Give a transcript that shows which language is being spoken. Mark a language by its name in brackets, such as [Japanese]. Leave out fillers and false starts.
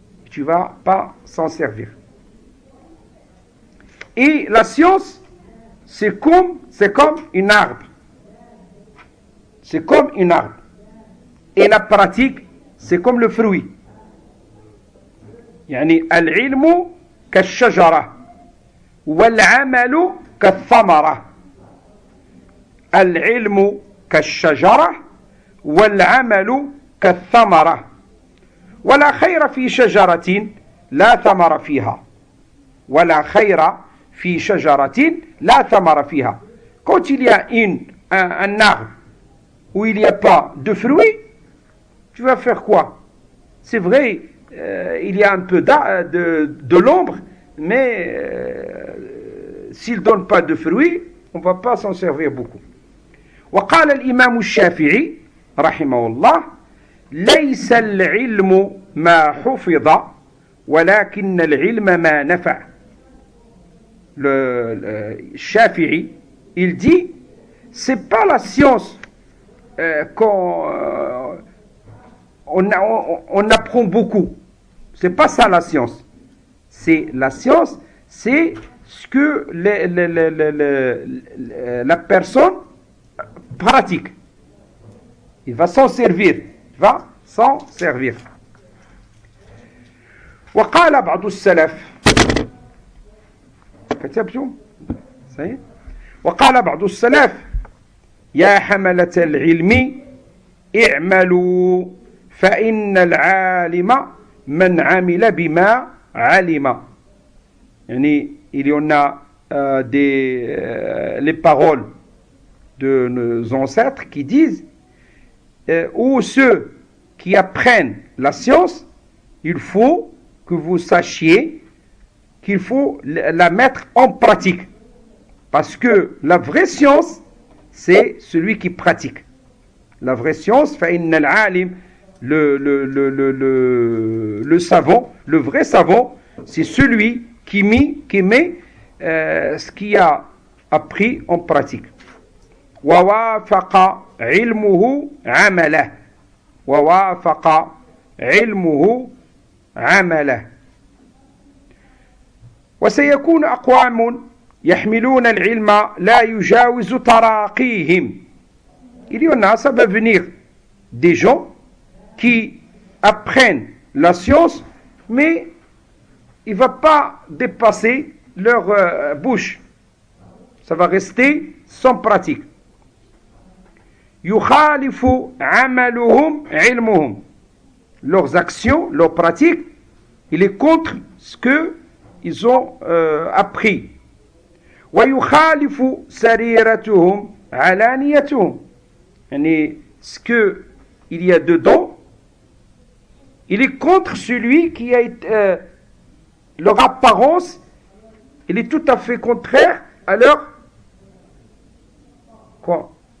[French] Tu ne vas pas s'en servir. Et la science, c'est comme une arbre. C'est comme une arbre. Et la pratique, c'est comme le fruit. [Arabic] يعني العلم كالشجرة والعمل كالثمرة. العلم كالشجرة والعمل كالثمرة. ولا خير في شجرة لا ثمر فيها. ولا خير في شجرة لا ثمر فيها. [French] Quand il y a un arbre où il n'y a pas de fruits, tu vas faire quoi? C'est vrai, il y a un peu de l'ombre, mais s'il ne donne pas de fruits, on ne va pas s'en servir beaucoup. [Arabic] وقال الإمام الشافعي رحمه الله ليس العلم ما حفظ ولكن العلم ما نفع. [French] Le Shafi'i, il dit, c'est pas la science qu'on on apprend beaucoup. C'est pas ça la science. C'est la science, c'est ce que la personne pratique. Il va s'en servir. Il va s'en servir. [Arabic] وقال بعض السلف كتبتم صحيح وقال بعض السلف يا حملة العلم اعملوا فإن العالم من عمل بما علم. [French] يعني il y en a les paroles de nos ancêtres qui disent ou ceux qui apprennent la science, il faut que vous sachiez qu'il faut la mettre en pratique. Parce que la vraie science, c'est celui qui pratique. La vraie science, [Arabic] فإن العالم, [French] le savant, le vrai savant, c'est celui qui met ce qu'il a appris en pratique. [Arabic] ووافق علمه عمله ووافق علمه عمله. وسيكون أقوام يحملون العلم لا يجاوز تراقيهم. [French] Il y en a, ça va venir des gens qui apprennent la science, mais il ne va pas dépasser leur bouche. Ça va rester sans pratique. [Arabic] يخالف عملهم علمهم. [French] Leurs actions, leurs pratiques, il est contre ce qu'ils ont appris. [Arabic] ويخالف سريرتهم علانيتهم. [French] يعني ce qu'il y a dedans, il est contre celui qui a été, leur apparence, il est tout à fait contraire à leur quoi?